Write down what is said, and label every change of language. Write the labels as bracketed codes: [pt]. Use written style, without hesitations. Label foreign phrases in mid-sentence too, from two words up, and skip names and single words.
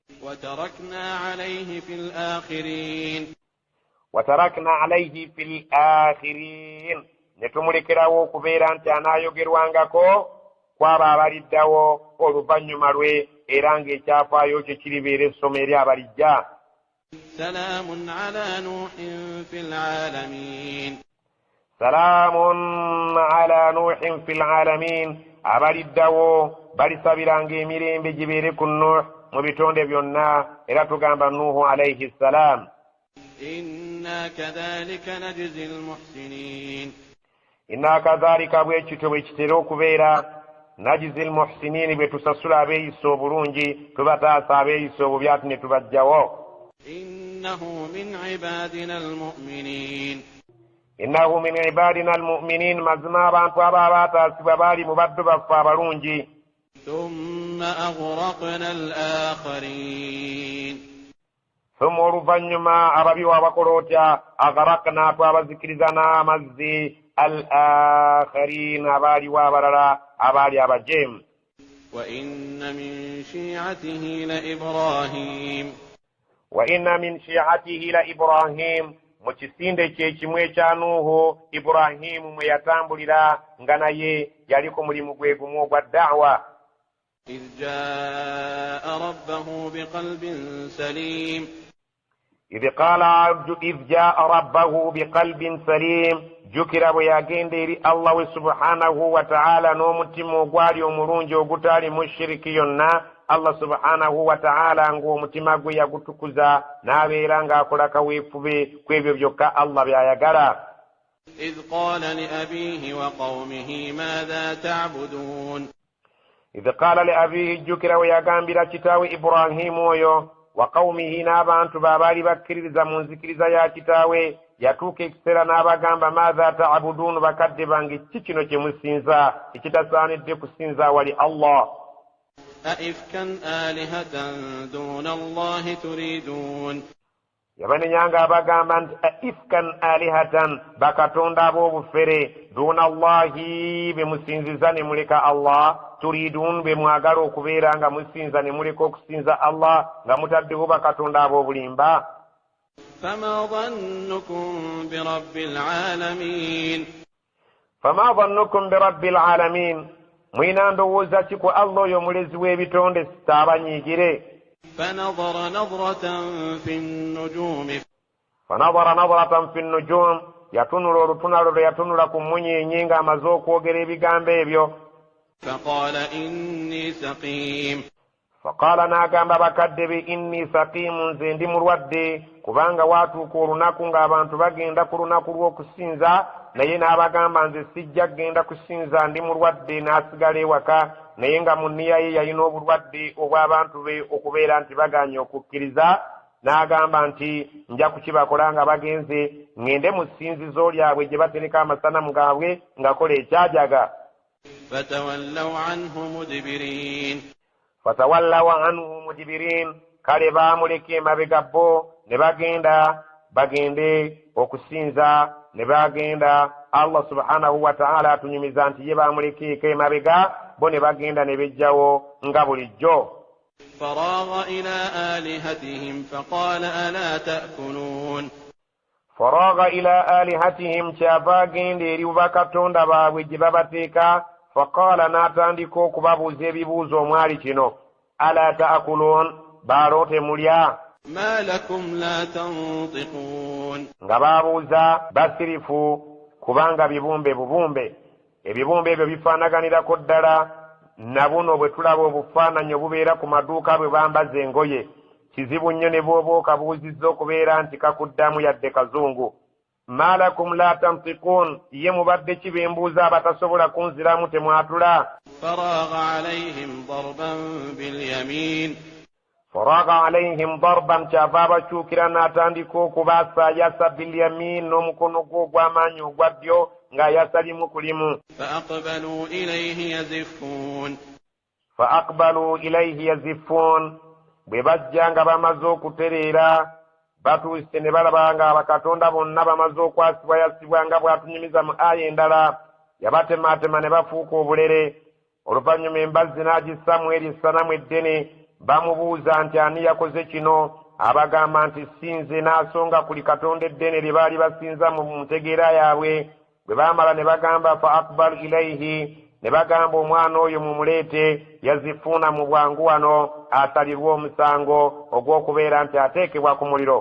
[ar] وتركنا عليه في الآخرين [lg] ne tumulekerawo okubeera nti anaayogerwangako kwabo abaliddawo oluvannyuma lwe era ng'ekyafaayo kye kiribeera essomo eri abalijja. [ar] سلام على نوح في العالمين. سلام على نوح في العالمين. [lg] Abaliddawo balisabiranga emirembe gibeere ku Nuuh mu bitonde byonna era tugamba Nuuhu [ar] عليه السلام. إنا كذلك نجزي المحسنين. إنا كذلك [lg] bwekityo bwe kitera okubeera [ar] نجزي المحسنين [lg] bwe tusasula abeeyisa obulungi tubataasa abeeyisa obubi ate ne tubajjawo. [ar] إنه من عبادنا المؤمنين. إنه من عبادنا المؤمنين [lg] mazima abantu abo abaataasibwa baali mu baddu baffe abalungi. [ar] ثم أغرقنا الآخرين. [lg] Thumma oluvannyuma ababi wabakola otya aghraqna twabazikiriza n'amazzi al-akharin abaaliwo abalala abaali abajeemu. [ar] وإن من شيعته لإبراهيم. وإن من شيعته لإبراهيم. [lg] Mu kisinde kye kimu ekya Nuuhu Ibrahimu mwe yatambulira nga naye yali ku mulimu gwe gumu ogwa da'wa. [ar] إذ جاء ربه بقلب سليم. إذ جاء ربه بقلب سليم. [lg] jukira bwe yagenda eri [ar] الله سبحانه وتعالى [lg] n'omutima ogwali omulungi ogutaali mushiriki yonna. [ar] الله سبحانه وتعالى [lg] ng'omutima gwe yagutukuza n'abeera ng'akola kaweefube ku ebyo byokka Allah by'ayagala. [ar] إذ قال لأبيه وقومه ماذا تعبدون. إذ قال لأبيه [lg] jukira bwe yagambira kitaawe Ibrahimu oyo wa qawmihi n'abantu baabaali bakkiririza mu nzikiriza ya kitaawe yatuuka ekiseera n'abagamba [ar] ماذا تعبدون [lg] bakadde bange ki kino kye musinza ekitasaanidde kusinza wali Allah. [ar] أئفكا آلهة دون الله تريدون. [lg] yabanenyanga abagamba nti [ar] أئفكا آلهة [lg] bakatonda ab'obufere [ar] دون الله [lg] be musinziza ne muleka Allah turidun be mwagala okubeera nga musinza ne muleka okusinza Allah nga mutaddewo bakatonda ab'obulimba. [ar] فما ظنكم برب العالمين. فما ظنكم برب العالمين. [lg] mwina ndowooza ki ku Allah oyo omulezi w'ebitonde sitaabanyiigire. [ar] فنظر نظرة في النجوم. فنظر نظرة في النجوم. [lg] yatunula olutunalo lwe yatunula ku munyenye ng'amaze okwogera ebigambo ebyo. [ar] فقال إني سقيم. [lg] فقال n'agamba bakadde be [ar] إني سقيم [lg] nze ndi mulwadde kubanga waatuuka olunaku ng'abantu bagenda ku lunaku lw'okusinza naye n'abagamba nze sijja genda kusinza ndi mulwadde n'asigala ewaka naye nga mu nniya ye yalina obulwadde obw'abantu be okubeera nti baganye okukkiriza n'agamba nti nja kukibakola nga bagenze ŋŋende mu ssinzizo lyabwe gye batereka amasanamu gaabwe ngakola ekyajaga. [ar] فتولوا عنه مدبرين. فتولوا عنه مدبرين. [lg] kale baamuleka emabega bo ne bagende okusinza ne bagenda. [ar] الله سبحانه وتعالى [lg] atunyumiza nti ye baamuleka emabega bo ne bagenda ne bejjawo nga bulijjo. [ar] فراغ إلى آلهتهم فقال ألا تأكلون. فراغ إلى آلهتهم [lg] kyava agenda eri bakatonda baabwe gye babateeka. faqala n'atandika okubabuuza ebibuuzo omwali kino [ar] ألا تأكلون [lg] baaloote mulya. [ar] ما لكم لا تنطقون. [lg] nga baabuuza basirifu kubanga bibumbe bubumbe. ebibumbe ebyo bifaanaganirako ddala na buno bwe tulaba obufaananyi obubeera ku maduuka bwe bambaza engoye. kizibu nnyo ne bw'oba okabuuzizza okubeera nti kakuddamu yadde kazungu. [ar] ما لكم لا تنطقون. [lg] ye mubadde ki bembuuza abatasobola kunziramu temwatula. [ar] فراغ عليهم ضربا باليمين. فراغ عليهم ضربا [lg] kyava abakyukira n'atandika okubasaayasa bilyamin n'omukono gwe ogw'amaanyi ogwa ddyo ng'ayasa limu ku limu. [ar] فأقبلوا إليه يزفون. فأقبلوا إليه يزفون [lg] bwe bajja nga bamaze okutereera batuuse ne balaba nga bakatonda bonna bamaze okwasibwa yasibwa nga bw'atunyumiza mu aya endala yabatematema ne bafuuka obulere oluvannyuma embazzi n'agissa mu eri essanamu eddene bamubuuza nti ani yakoze kino abagamba nti sinze n'asonga kuli katonda eddene lye baali basinza mu ntegeera yaabwe bwe baamala ne bagamba [ar] فأقبلوا إليه [lg] ne bagamba omwana oyo mumuleete yazifuuna mu bwangu wano asalirwe omusango ogw'okubeera nti ateekebwa ku muliro.